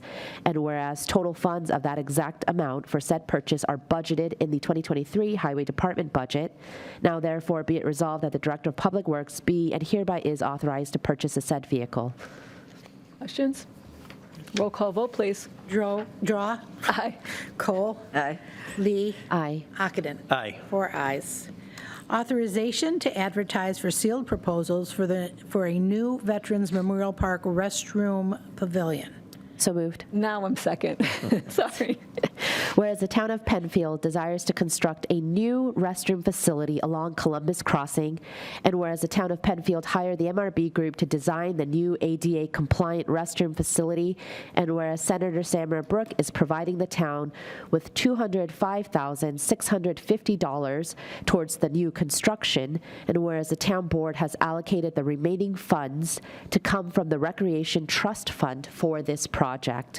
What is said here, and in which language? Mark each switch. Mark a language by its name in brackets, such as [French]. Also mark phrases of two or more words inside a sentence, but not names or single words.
[English] And whereas total funds of that exact amount for said purchase are budgeted in the 2023 Highway Department budget, now therefore be it resolved that the Director of Public Works be and hereby is authorized to purchase a said vehicle. Questions? Roll call vote, please. Drawe. Aye. Kohl. Aye. Lee. Aye. Ockenden. Aye. 4 ayes. Authorization to advertise for sealed proposals for a new Veterans Memorial Park restroom pavilion. So moved. Now I'm second. Sorry. Whereas the town of Penfield desires to construct a new restroom facility along Columbus Crossing, and whereas the town of Penfield hired the MRB Group to design the new ADA-compliant restroom facility, and whereas Senator Samara Brook is providing the town with $205,650 towards the new construction, and whereas the town board has allocated the remaining funds to come from the Recreation Trust Fund for this project.